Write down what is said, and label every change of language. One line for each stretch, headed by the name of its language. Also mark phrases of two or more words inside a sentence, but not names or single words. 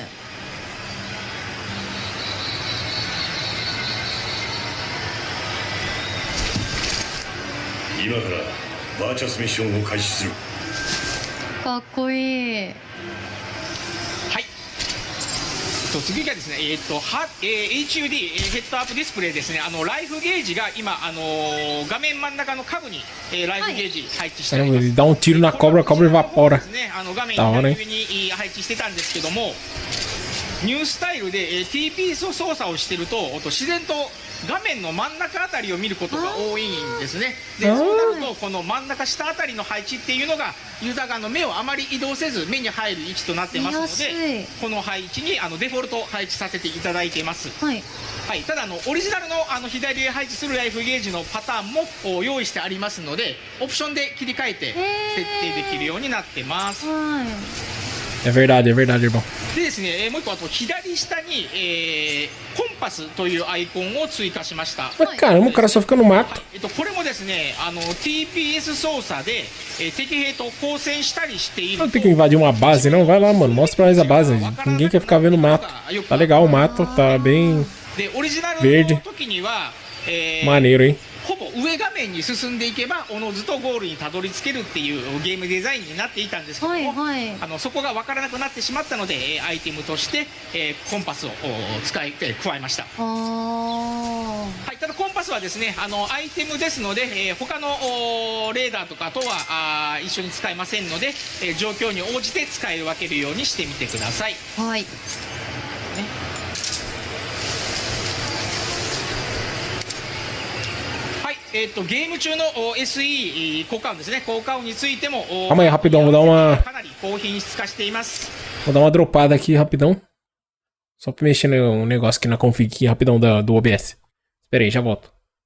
Japanese: 今からバーチャスミッションを開始する。かっこいい。はい。次がですね、HUD ヘッドアップディスプレイですね。ライフゲージが今画面真ん中の下部に、ライフゲージ配置しております。
Portuguese: Ele dá um tiro na cobra, a cobra evapora.
Japanese: ですね、画面だわね左上に配置してたんですけども、 ニュースタイルで、TP 操作をしてると自然と画面の真ん中あたりを見ることが多いんですね。でそうなるとこの真ん中下あたりの配置っていうのがユーザー側の目をあまり移動せず目に入る位置となってますの見やすでいこの配置にデフォルト配置させていただいています。はい。はい、ただオリジナルの左で配置するライフゲージのパターンも用意してありますのでオプションで切り替えて設定できるようになってます。はい。
Portuguese: É verdade, irmão.
Japanese: でですね、もう一個あと左下に、コンパスというアイコンを追加しました。
Portuguese: Mas caramba, o cara só fica no
Japanese: は
Portuguese: mato.
Japanese: いこれもですねTPS 操作で、敵兵と交戦したりしている
Portuguese: Não tem que invadir uma base, não? Vai lá, mano. Mostra pra nós a base. Ninguém quer ficar vendo o mato. Tá legal o mato, tá bem
Japanese: でオリジナル
Portuguese: Verde
Japanese: の時には、
Portuguese: maneiro, hein?
Japanese: ほぼ上画面に進んでいけばおのずとゴールにたどり着けるっていうゲームデザインになっていたんですけども、はいはいそこが分からなくなってしまったのでアイテムとして、コンパスを加えました。あはい、ただコンパスはですねアイテムですので、他のレーダーとかとは一緒に使えませんので、状況に応じて使い分けるようにしてみてください。あ。はい。はい、ゲーム中のSE 効果音ですね効果音についても
Portuguese: Calma aí, rapidão, vou dar uma,
Japanese: かなり高品質化しています。
Portuguese: vou dar uma dropada aqui rapidão. Só pra mexer no negócio aqui na config aqui, rapidão do OBS. Espera aí, já volto.